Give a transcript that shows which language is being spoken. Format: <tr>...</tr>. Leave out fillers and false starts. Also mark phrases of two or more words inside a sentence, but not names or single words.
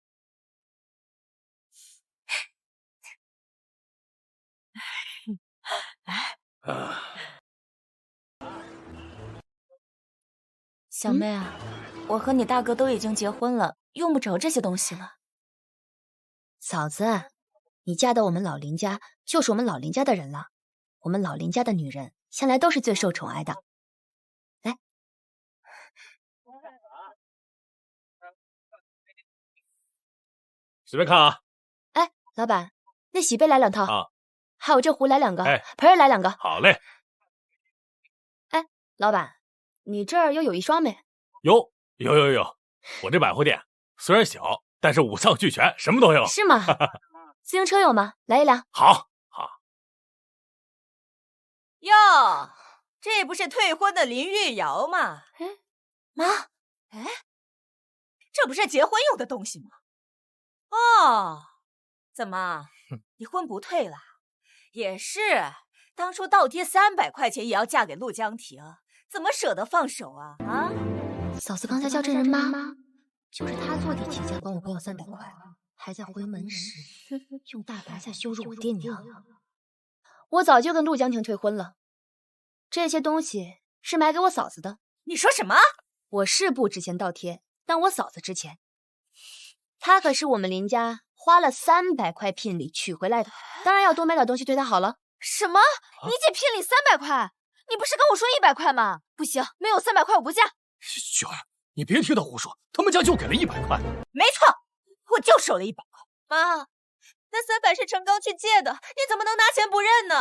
<zh>小妹啊，我和你大哥都已經結婚了，用不着這些東西了。嫂子，你嫁到我們老林家，就是我們老林家的人了。我們老林家的女人向來都是最受寵愛的。來，隨便看啊。哎，老闆，那洗杯來2套啊，還有這壺來2個，盆兒來2個。好嘞。哎，老闆，你這兒又有一雙沒？有，我這百貨店雖然小，但是五臟俱全，什麼都有。是嗎？自行車有嗎？來一輛。好。喲，這不是退婚的林玉瑤嗎？媽，這不是結婚用的東西嗎？哦，怎麼，你婚不退了？也是，當初倒貼300塊錢也要嫁給陸江婷，怎麼捨得放手啊？嫂子剛才叫這人媽，就是她坐地起價管我不要300塊，還在回門時用大白菜羞辱我爹娘。我早就跟陸江婷退婚了，這些東西是買給我嫂子的。你說什麼？我是不值錢倒貼，但我嫂子值錢。她可是我們林家花了300 塊聘禮娶回來的，當然要多買點東西對她好了。什麼？你姐聘禮300塊？你不是跟我說100塊嗎？不行，沒有300塊我不嫁。雪兒，你別聽他胡說，他們家就給了100塊。沒錯，我就收了100塊。媽，那300是成剛去借的，你怎麼能拿錢不認呢？</zh>